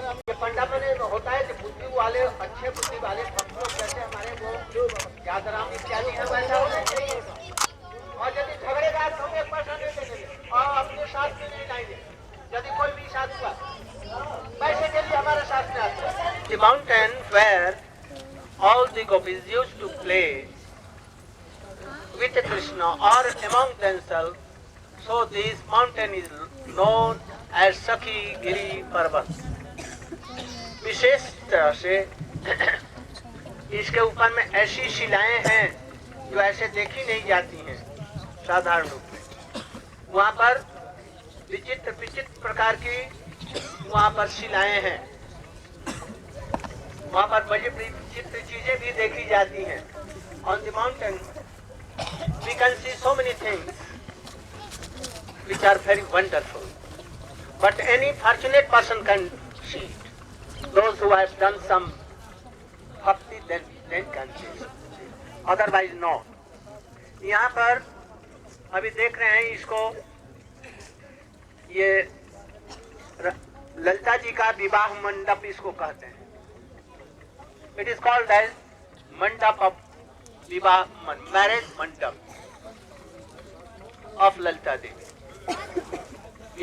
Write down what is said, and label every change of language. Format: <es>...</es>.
<hi>ये पंडा मैंने होता है कि बुद्धि वाले अच्छे बुद्धि वाले भक्त लोग जैसे हमारे वो यादराम इत्यादि है वैसा होना चाहिए। और यदि झगड़ेगा तो हम एक पैसा नहीं देंगे और अपने साथ में नहीं लाएंगे। यदि कोई भी साथ हुआ पैसे के लिए हमारे साथ में आता है।</hi> <en>The mountain where all the gopis used to play with Krishna or among themselves, so this mountain is known as Sakhi Giri Parvat.</en> <hi>विशेष तरह से इसके ऊपर में ऐसी शिलाएं हैं जो ऐसे देखी नहीं जाती हैं साधारण रूप में। वहाँ पर विचित्र विचित्र प्रकार की वहाँ पर शिलाएं हैं। वहाँ पर बड़ी विचित्र चीजें भी देखी जाती हैं।</hi> <en>On the mountain we can see so many things which are very wonderful, but any fortunate person can see it. Those who have done some bhakti then can see it. Otherwise no.</en> <hi>यहाँ पर अभी देख रहे हैं इसको, ये ललिता जी का विवाह मंडप इसको कहते हैं।</hi> <en>It is called as mandap of vivah marriage mandap of Lalita Devi.</en>